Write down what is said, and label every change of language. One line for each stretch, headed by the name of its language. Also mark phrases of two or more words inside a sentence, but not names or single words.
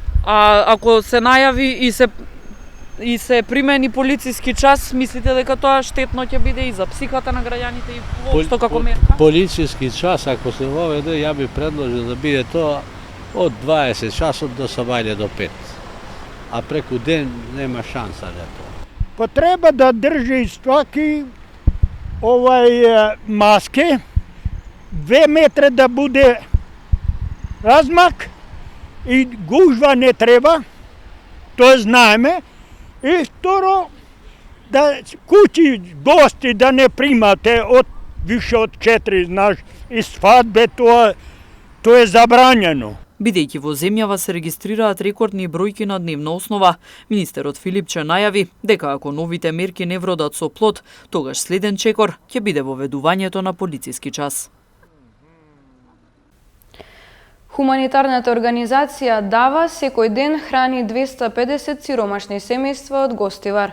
Macedonian: А ако се најави и се примени полициски час, мислите дека тоа штетно ќе биде и за психата на граѓаните и воопшто како мерка? Полициски час, ако се воведе, ја би предложил да биде тоа од 20 часот до сабајле до 5. А преку ден нема шанса да тоа.
Serbian: pa treba da drži svaki maske, 2 metra da bude razmak i gužva ne treba, to znamo. I vtoro, da kući gosti da ne primate više od 4, znaš, i svadbe, to je zabranjeno.
Macedonian: Бидејќи во земјава се регистрираат рекордни бројки на дневна основа, министерот Филипче најави дека ако новите мерки не вродат со плод, тогаш следен чекор ќе биде воведувањето на полициски час. Хуманитарната организација Дава секој ден храни 250 сиромашни семејства од Гостивар.